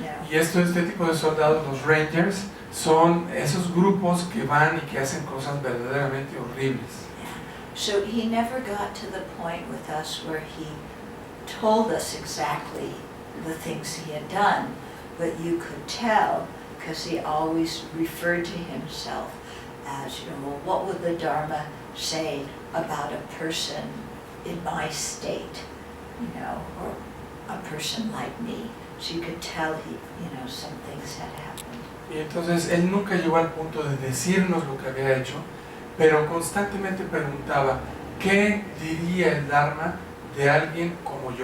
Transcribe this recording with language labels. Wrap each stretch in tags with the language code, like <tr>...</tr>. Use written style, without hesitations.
<es>Y este tipo de soldados, los rangers, son esos grupos que van y que hacen cosas verdaderamente horribles.</es> <en>Yeah. So he never got to the point with us where he told us exactly the things he had done, but you could tell because he always referred to himself as, well, what would the Dharma say about a person in my state, or a person like me? So you could tell some things had happened.</en> <es>Y entonces él nunca llegó al punto de decirnos lo que había hecho, pero constantemente preguntaba, ¿qué diría el Dharma de alguien como yo?</es>